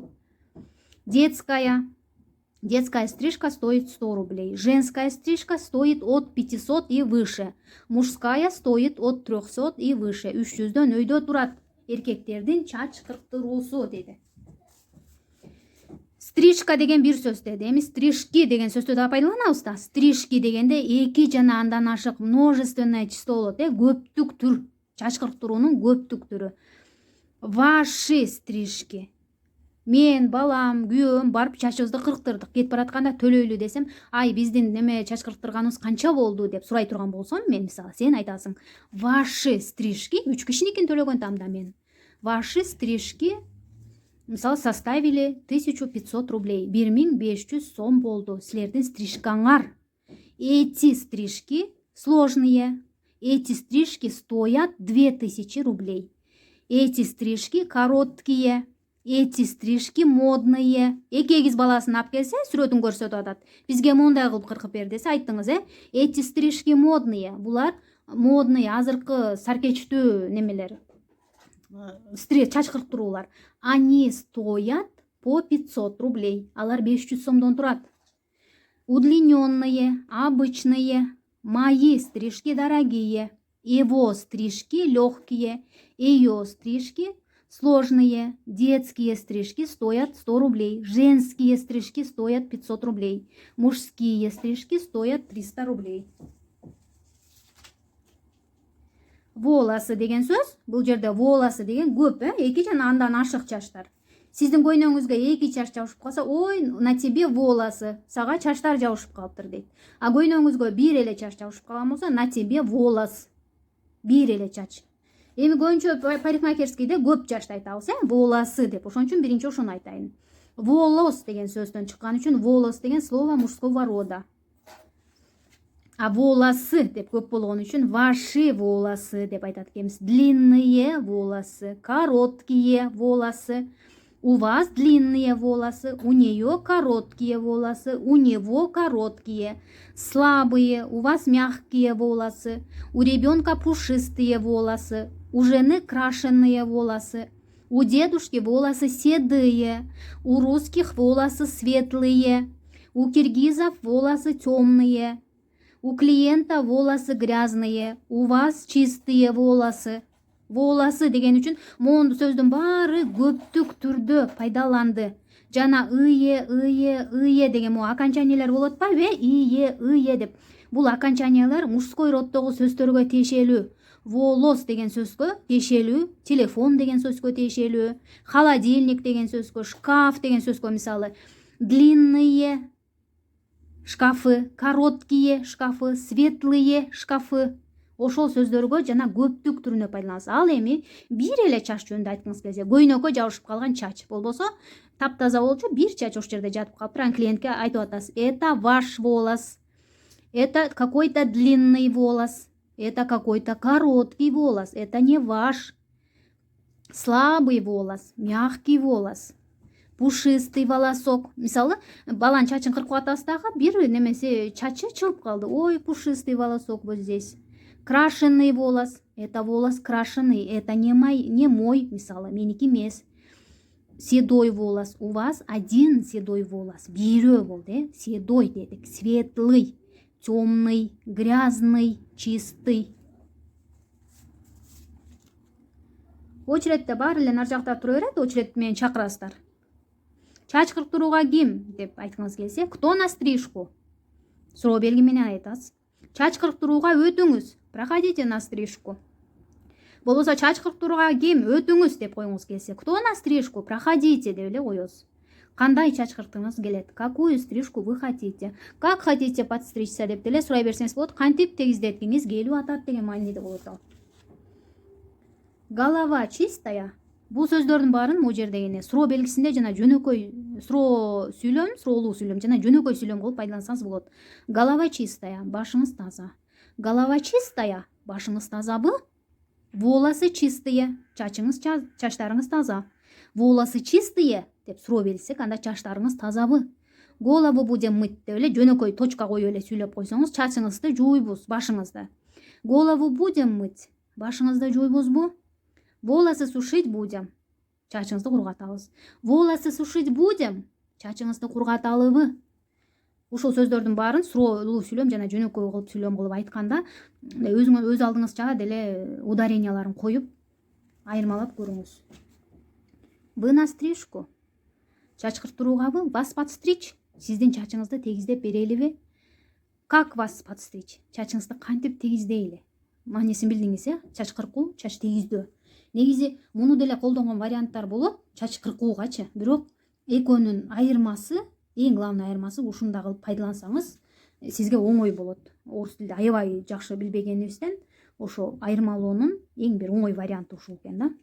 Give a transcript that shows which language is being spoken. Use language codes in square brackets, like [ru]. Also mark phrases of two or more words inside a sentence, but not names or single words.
[ru] Детская. Детская стрижка стоит 100 рублей. Женская стрижка стоит от 500 и выше. Мужская стоит от 300 и выше. [ky] 300дөн өйдө турат эркектердин чач кырктыруусу деди. Стрижка деген бир сөз деди. Эми стрижки деген сөздү да пайдаланабыз да. Стрижки дегенде эки жана андан ашык [ru] множественное число [ky] болот. Көптүк түр. Чач кырктыруунун көптүк түрү. [ru] Ваши стрижки. [ky] Мен, балам, күйөөм барып чачыбызды кырктырдык. Кетип баратканда төлөйлү десем, ай биздин неме чач кырктырганыбыз канча болду деп сурай турган болсом, мен мисалы сен айтасың, [ru] ваши стрижки [ky] 3 кишиникин төлөгөн тамда мен. [ru] Ваши стрижки мисалы составили 1500 рублей. [ky] 1500 сом болду. Силердин стрижкаңар. [ru] Эти стрижки сложные. Эти стрижки стоят 2000 рублей. Эти стрижки короткие. Эти стрижки модные. [ky] Эки эгиз баласын алып келсе, сүрөтүн көрсөтүп атат. Бизге мындай кылып кыркып бер десе, айттыңыз, [ru] Эти стрижки модные. [ky] Булар модный, азыркы саркечтүү немелер. Чач кырктыруулар. [ru] Они стоят по 500 рублей. [ky] Алар 500 сомдон турат. [ru] Удлиненные, обычные. Мои стрижки дорогие. Его стрижки легкие. Ее стрижки сложные. Детские стрижки стоят 100 рублей. Женские стрижки стоят 500 рублей. Мужские стрижки стоят 300 рублей. [ky] Волосы деген сөз. Бул жерде волосы деген көп, эки жана андан ашык чачтар. Сиздин көйнөңүзгө эки чач жабышып калса, ой, [ru] на тебе волосы. [ky] Сага чачтар жабышып калыптыр дейт. А көйнөңүзгө бир эле чач жабышып калган болсо, [ru] на тебе волос. [ky] Бир эле чач. Эми көбүнчө парикмахерскийде көп чачты айтабыз, волосы деп. Ошон үчүн биринчи ошону айтайын. Волос деген сөздөн чыккан үчүн волос деген [ru] слово мужского рода. [ky] А волосы деп көп болгон үчүн [ru] ваши волосы [ky] деп айтат экенбиз. [ru] Длинные волосы, короткие волосы. У вас длинные волосы, у нее короткие волосы, у него короткие. Слабые, у вас мягкие волосы, у ребенка пушистые волосы, у жены крашеные волосы, у дедушки волосы седые, у русских волосы светлые, у киргизов волосы темные, у клиента волосы грязные, у вас чистые волосы. [ky] Волосы деген үчүн моунду сөздүн баары көптүк түрдө пайдаланды. Жана ые деген мо окончаниялар болот атпайбы? Ие деп. Бул окончаниялар [ru] мужской роддогу [ky] сөздөргө тиешелүү. Волос деген сөзгө тиешелүү, телефон деген сөзгө тиешелүү, холодильник деген сөзгө, шкаф деген сөзгө мисалы [ru] длинные шкафы, короткие шкафы, светлые шкафы. [ky] Ошол сөздөргө жана көптүк түрүнө пайдаланабыз. Ал эми бир эле чач жөнүндө айткыңыз келсе, көйнөккө жабышып калган чач болбосо, таптаза болчу бир чач ошол жерде жатып калыптыр. Ан клиентке айтып атасыз: [ru] "Это ваш волос. Это какой-то длинный волос. Это какой-то короткий волос. Это не ваш. Слабый волос, мягкий волос. Пушистый волосок." [ky] Мисалы, баланын чачын кыркып атасыз дагы, бир немесе чачы чыгып калды. Ой, [ru] пушистый волосок вот здесь. Крашеный волос. Это волос крашеный. Это не мой, [ky] мисалы, меники эмес. [ru] Седой волос. У вас один седой волос. [ky] Бирөө болду, седой дедик. [ru] Светлый, темный, грязный, чистый. [ky] Очередте баары эле нар жакта тура берет, очередти менен чакырасыздар. Чач кырктырууга ким деп айткыңыз келсе, кто на стрижку? Суроо белги менен айтасыз. Чач кырктырууга өтүңүз. [ru] Проходите на стрижку. [ky] Болбосо чач кырктырууга ким? Өтүңүз деп коюңуз келсе, [ru] кто на стрижку? Проходите [ky] деп эле коесуз. Кандай чач кырткыңыз келет? [ru] Какую стрижку вы хотите? Как хотите подстричься [ky] деп деле сурай берсеңиз болот. Кантип тегиздеткиңиз келип атат деген мааниде болот ал. [ru] Голова чистая. [ky] Бул сөздөрдүн баарын могу жердегине суроо белгисинде жана жөнөкөй суроо сүйлөм, суроолуу сүйлөм жана жөнөкөй сүйлөм кылып пайдалансаңыз болот. [ru] Голова чистая, [ky] башыңыз таза. [ru] Голова чистая, [ky] башыңыз тазабы? [ru] Волосы чистые, [ky] чачтарыңыз таза. [ru] Волосы чистые [ky] деп суроо берсек, анда чачтарыңыз тазабы? [ru] Голову будем мыть [ky] деп эле жөнөкөй точка коюп эле сүйлөп койсоңуз, чачыңызды жуйбуз, башыңызды. [ru] Голову будем мыть, [ky] башыңызды жуйбузбу? [ru] Волосы сушить будем, [ky] чачыңызды кургатабыз. [ru] Волосы сушить будем, [ky] чачыңызды кургаталыбы? Ушул сөздөрдүн баарын суроолуу сүйлөм жана жөнөкөй кылып сүйлөм кылып айтканда өз алдыңызча деле ударенияларын коюп айырмалап көрүңүз. [ru] Вы на стрижку. [ky] Чач кырктыруугабы? [ru] Вас подстричь. [ky] Сиздин чачыңызды тегиздеп берелиби? [ru] Как вас подстричь? [ky] Чачыңызды кантип тегиздейли? Маанисин билдиңиз, чач кыркуу, чач тегиздөө. Негизи муну деле колдонгон варианттар болот чач кыркуугачы. Бирок экөөнүн айырмасы, эң главный айырмасы ушунда кылып пайдалансаңыз, сизге оңой болот. Орус тилде аябай жакшы билбегенибизден ошо айырмалоонун эң бир оңой варианты ушул экен да.